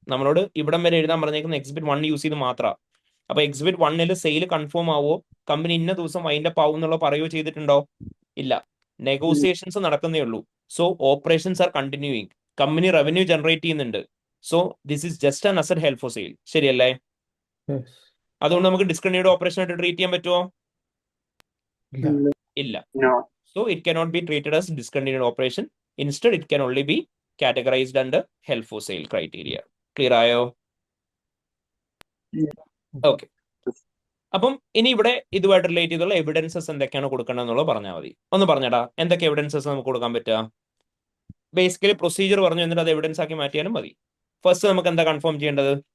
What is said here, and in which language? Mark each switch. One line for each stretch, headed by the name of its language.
Malayalam: നമ്മളോട് ഇവിടം വരെ എഴുതാൻ പറഞ്ഞേക്കുന്ന എക്സിബിറ്റ് 1 യൂസ് ചെയ്ത് മാത്രമാണ്. അപ്പൊ എക്സിബിറ്റ് 1 സെയിൽ കൺഫേം ആവോ, കമ്പനി ഇന്ന ദിവസം വൈൻഡപ്പ് ആവും എന്നുള്ള പറയുകയോ ചെയ്തിട്ടുണ്ടോ? ഇല്ല. നെഗോസിയേഷൻസ് നടക്കുന്നേ ഉള്ളൂ.
English: So operations are continuing.
Malayalam: Company revenue generate ചെയ്യുന്നുണ്ട്.
English: So this is just an asset held for sale.
Malayalam: ശരിയല്ലേ? അതുകൊണ്ട് നമുക്ക് ഡിസ്കണ്ടിന്യൂഡ് ഓപ്പറേഷൻ ആയിട്ട് ട്രീറ്റ് ചെയ്യാൻ പറ്റുമോ? ഇല്ല.
English: So it cannot be treated as discontinued operation. Instead, it can only be categorized under held for sale criteria.
Malayalam: Clear ആയോ? Okay. അപ്പം ഇനി ഇവിടെ ഇതുമായിട്ട് റിലേറ്റ് ചെയ്തുള്ള എവിഡൻസസ് എന്തൊക്കെയാണ് കൊടുക്കണം എന്നുള്ളത് പറഞ്ഞാൽ മതി. ഒന്ന് പറഞ്ഞടാ, എന്തൊക്കെ എവിഡൻസസ് നമുക്ക് കൊടുക്കാൻ പറ്റുക? ബേസിക്കലി പ്രൊസീജിയർ പറഞ്ഞു എന്നിട്ട് അത് എവിഡൻസ് ആക്കി മാറ്റിയാലും മതി. ഫസ്റ്റ് നമുക്ക് എന്താ കൺഫേം ചെയ്യേണ്ടത്?